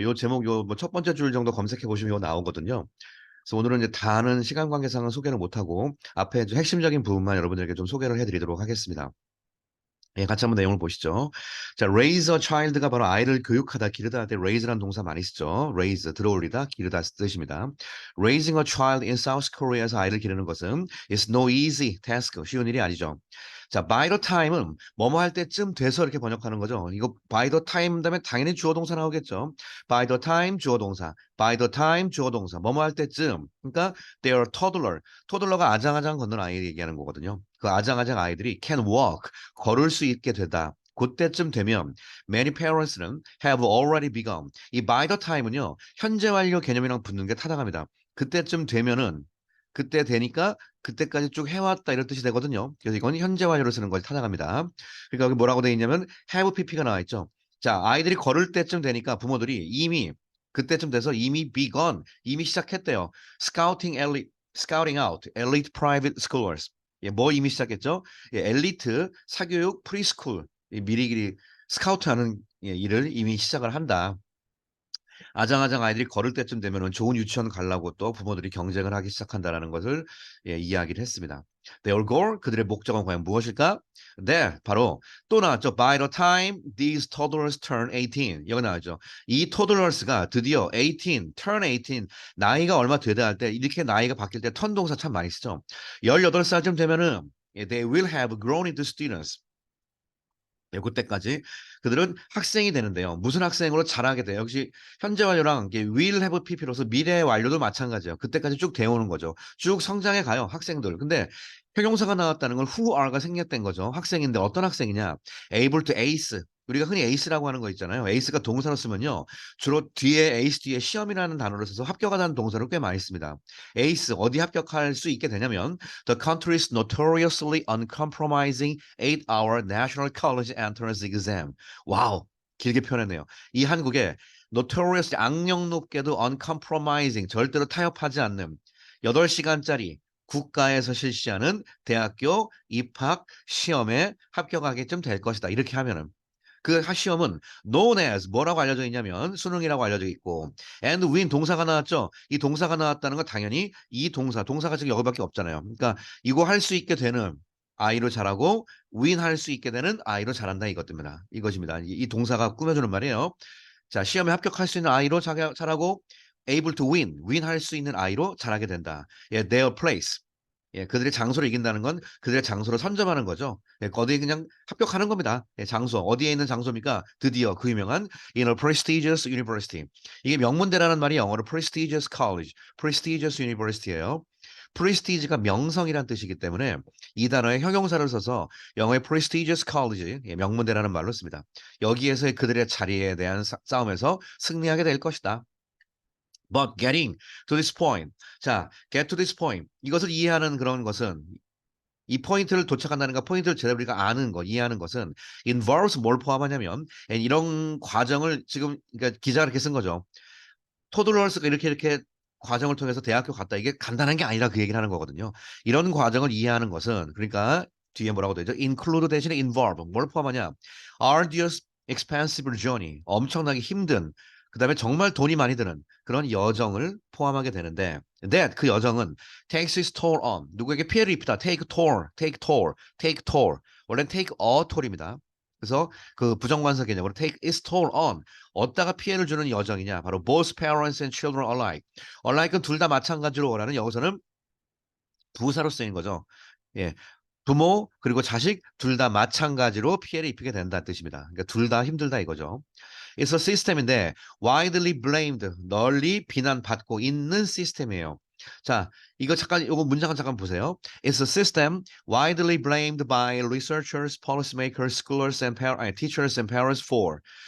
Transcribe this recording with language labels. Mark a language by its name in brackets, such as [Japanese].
[Korean] 요 제목 첫 번째 줄 정도 검색해 보시면 요 나오거든요. 그래서 오늘은 이제 다는 시간 관계상은 소개를 못하고 앞에 좀 핵심적인 부분만 여러분들에게 좀 소개를 해드리도록 하겠습니다. 같이 한번 내용을 보시죠. 자, [English] raise a child [Korean] 가 바로 아이를 교육하다, 기르다 할 때 raise라는 동사 많이 쓰죠. raise, 들어올리다, 기르다 뜻입니다. [English] Raising a child in South Korea에서 [Korean] 아이를 기르는 것은 [English] is no easy task, [Korean] 쉬운 일이 아니죠. 자, by the time은 뭐뭐 할 때쯤 돼서 이렇게 번역하는 거죠. 이거 by the time 다음에 당연히 주어 동사 나오겠죠. by the time 주어 동사, by the time 주어 동사, 뭐뭐 할 때쯤. [English] 그러니까 they are toddler. [Korean] 토들러가 아장아장 걷는 아이 얘기하는 거거든요. 그 아장아장 아이들이 [English] can walk, [Korean] 걸을 수 있게 되다. 그때쯤 되면 [English] many parents는 have already begun. [Korean] 이 by the time은요. 현재 완료 개념이랑 붙는 게 타당합니다. 그때쯤 되면은 그때 되니까 그때까지 쭉 해왔다 이런 뜻이 되거든요. 그래서 이건 현재 완료로 쓰는 것이 타당합니다. 그러니까 여기 뭐라고 돼 있냐면 have pp가 나와 있죠. 자, 아이들이 걸을 때쯤 되니까 부모들이 이미 그때쯤 돼서 이미 begun, 이미 시작했대요. [English] scouting out elite private schools. [Korean] 뭐 이미 시작했죠? 엘리트 사교육 프리스쿨 미리미리 스카우트하는 일을 이미 시작을 한다. 아장아장 아이들이 걸을 때쯤 되면은 좋은 유치원 가려고 또 부모들이 경쟁을 하기 시작한다라는 것을 이야기를 했습니다. [English] Their goal, [Korean] 그들의 목적은 과연 무엇일까? 네, 바로 또 나왔죠. [English] By the time these toddlers turn 18, [Korean] 여기 나왔죠. 이 toddlers가 드디어 18, turn 18, 나이가 얼마 되다 할 때 이렇게 나이가 바뀔 때 턴 동사 참 많이 쓰죠. 18살쯤 되면은 [English] they will have grown into students. [Korean] 그때까지 그들은 학생이 되는데요. 무슨 학생으로 자라게 돼요? 역시 현재 완료랑 will have pp로서 미래 완료도 마찬가지예요. 그때까지 쭉 되어오는 거죠. 쭉 성장해 가요, 학생들. 근데 형용사가 나왔다는 건 who are가 생략된 거죠. 학생인데 어떤 학생이냐? [English] able to ace. [Korean] 우리가 흔히 ace라고 하는 거 있잖아요. ace가 동사로 쓰면요. 주로 뒤에 ace 뒤에 시험이라는 단어를 써서 합격하다는 동사를 꽤 많이 씁니다. [English] ace 어디 합격할 수 있게 되냐면 the country's notoriously uncompromising 8-hour National College Entrance Exam. [Korean] 와우, 길게 표현했네요. 이 한국의 notorious 악령 높게도 uncompromising 절대로 타협하지 않는 8시간짜리 국가에서 실시하는 대학교 입학 시험에 합격하게끔 될 것이다. 이렇게 하면은 그 시험은 [English] known as [Korean] 뭐라고 알려져 있냐면 수능이라고 알려져 있고 [English] and win [Korean] 동사가 나왔죠. 이 동사가 나왔다는 건 당연히 이 동사가 지금 여기밖에 없잖아요. 그러니까 이거 할 수 있게 되는 아이로 잘하고 win 할 수 있게 되는 아이로 잘한다 이것입니다. 이 동사가 꾸며주는 말이에요. 자, 시험에 합격할 수 있는 아이로 잘하고 [English] able to win [Korean] 할 수 있는 아이로 잘하게 된다. [English] their place. [Korean] 그들의 장소를 이긴다는 건 그들의 장소를 선점하는 거죠. 어디에 그냥 합격하는 겁니다. 장소. 어디에 있는 장소입니까? 드디어 그 유명한 [English] in a prestigious university. [Korean] 이게 명문대라는 말이 영어로 prestigious college, prestigious university예요. prestige가 명성이란 뜻이기 때문에 이 단어에 형용사를 써서 영어의 prestigious college, 명문대라는 말로 씁니다. 여기에서의 그들의 자리에 대한 싸움에서 승리하게 될 것이다. [English] But getting to this point. [Korean] 자, get to this point. 이것을 이해하는 그런 것은 이 포인트를 도착한다는가 포인트를 제대로 우리가 아는 거, 이해하는 것은 involves 뭘 포함하냐면 이런 과정을 지금 그러니까 기자가 이렇게 쓴 거죠. 토들러스가 이렇게 과정을 통해서 대학교 갔다 이게 간단한 게 아니라 그 얘기를 하는 거거든요. 이런 과정을 이해하는 것은 그러니까 뒤에 뭐라고 되죠? include 대신에 involve 뭘 포함하냐? [English] arduous, expensive journey [Korean] 엄청나게 힘든 그다음에 정말 돈이 많이 드는 그런 여정을 포함하게 되는데 that 그 여정은 [English] takes its toll on [Korean] 누구에게 피해를 입히다 take toll, take toll, take toll 원래는 [English] take a toll [Korean] 입니다. 그래서 그 부정관사 개념으로 take its toll on 어디다가 피해를 주는 여정이냐? [English] 바로 both parents and children alike. [Korean] alike은 둘 다 마찬가지로 원하는 여기서는 부사로 쓰인 거죠. 예. 부모 그리고 자식 둘 다 마찬가지로 피해를 입히게 된다는 뜻입니다. 그러니까 둘 다 힘들다 이거죠. [English] It's a system [Korean] 인데 [English] widely blamed [Korean] 널리 비난받고 있는 시스템이에요. 자, 이거 잠깐 이거 문장을 잠깐 보세요. [English] It's a system widely blamed by researchers, policymakers, scholars and teachers and parents for.